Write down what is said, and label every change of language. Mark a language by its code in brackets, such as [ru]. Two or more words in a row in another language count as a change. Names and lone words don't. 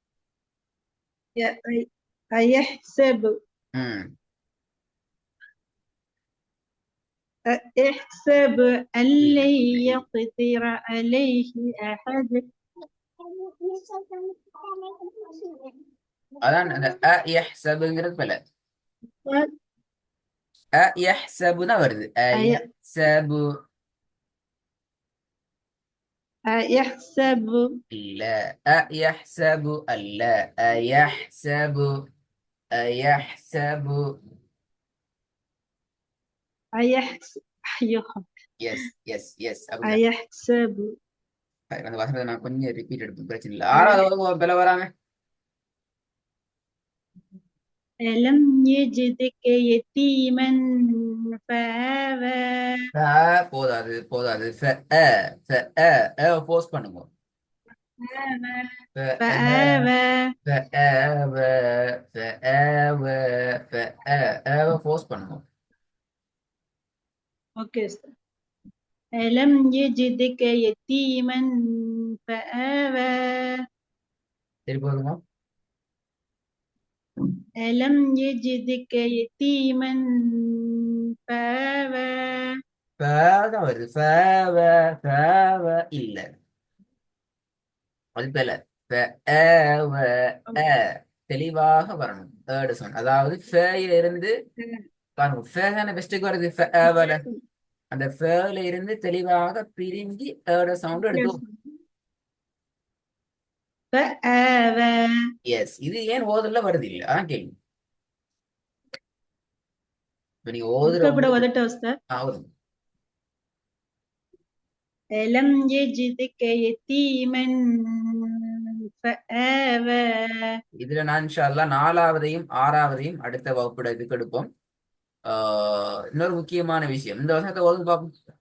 [ar] أيحسب ம் أيحسب أن [ta] இல்ல [ar] لن [ta] இல்ல இல்ல. [ar] يقدر عليه أحد. [ta] அதான் அந்த அயஹ்சபுங்கிறது பல அயஹ்சபு தான் வருது. அயஹ்சபு [ar] أيحسب [ta] இல்ல. அயஹ்சபு அல்ல. [ar] أيحسب أيحسب. أيحسب أيوه [en] yes yes yes அப்படிதான். [ar] أيحسب [ta] அந்த வசனத்தை நான் கொஞ்சம் ரிப்பீட் எடுப்பேன், பிரச்சனை இல்லை. [ar] أيح [ta] 6வது பல வராங்க. [ar] ألم يجدك يتيما فآوى. [ta] போதாது போதாது. ஃபோர்ஸ் பண்ணுங்க. [ar] فآوى. فآوى. فآوى. [ta] فآوى ஃபோர்ஸ் பண்ணுங்க. [ar] أوكي أستاذ. ألم يجدك يتيما فآوى. [ta] திருப்பி வருங்க. [ar] ألم يجدك يتيما فآوى. [ta] தான் வருது. فآوى இல்ல. அது போல فآوى. தெளிவாக வரணும். [en] third sound. [ta] அதாவது ஃபேயில இருந்து பாருங்க. ஃபே தானே பெஸ்ட்டுக்கு வருது. ஃபஆவல அந்த ஃபேல இருந்து தெளிவாக பிரிஞ்சு [en] third sound [ta] எடுத்து. [ar] فآوى. [ta] எஸ். இது ஏன் ஓதல்ல வருது இல்ல? அதான் கேள்வி. இப்ப நீங்க ஓதுற கூட வதட்ட أستاذ. ஆகுது. [ar] ألم يجدك يتيما فآوى. [ta] இதுல நான் [ar] إن شاء الله [ta] 4வதையும் 6வதையும் அடுத்த வகுப்புட இதுக்கு எடுப்போம். இன்னொரு முக்கியமான விஷயம், இந்த வசனத்தை ஓதுங்க பார்ப்போம்.